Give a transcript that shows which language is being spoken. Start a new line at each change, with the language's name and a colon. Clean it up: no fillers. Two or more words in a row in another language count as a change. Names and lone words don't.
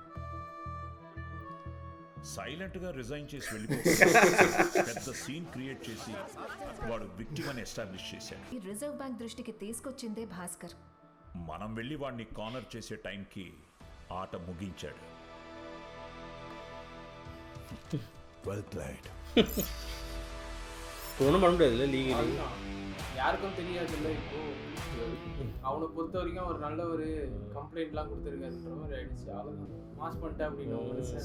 Telugu: సైలెంట్ గా రిజైన్ చేసి వెళ్ళిపోయి పెద్ద
English: scene create
Telugu: చేసి వాడు విక్టిమ్ అని ఎస్టాబ్లిష్ చేశాడు. ఈ రిజర్వ్ బ్యాంక్ దృష్టికి తీసుకొచ్చిందే భాస్కర్. మనం వెళ్ళి వాడిని కార్నర్ చేసే టైంకి ఆట ముగించాడు.
English: Well played.
Tamil: ஒன்றும் பண்ண முடியாதுல்ல லீகலி. யாருக்கும் தெரியாது இல்லை. இப்போ அவனை பொறுத்த வரைக்கும் ஒரு நல்ல ஒரு கம்ப்ளைண்ட்லாம் கொடுத்துருக்காருன்ற மாதிரி ஆயிடுச்சு. அவ்வளோதான் மாஸ் பண்ணிட்டேன் அப்படின்னு மனுஷன்.